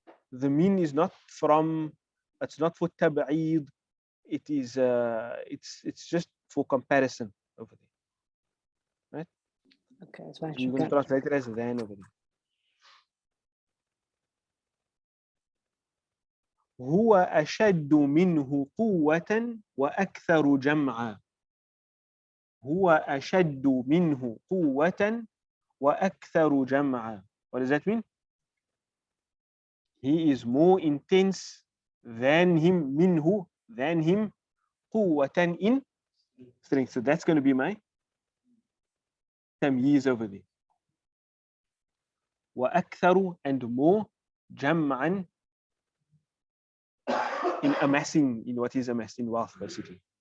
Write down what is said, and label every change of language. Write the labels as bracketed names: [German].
[English] The min is not from, it's not for tab'id, it is it's just for comparison over there, right? Okay, that's fine. So you're going to translate it as than over there. [Arabic] هو أشد منه قوة وأكثر جمعا. هو أشد منه قوة وأكثر جمعا. [English] What does that mean? He is more intense than him, minhu, than him, قوة in strength. So that's going to be my tamyiz over there. وأكثر, and more, جمعا, in amassing, in what is amassed, in wealth, basically.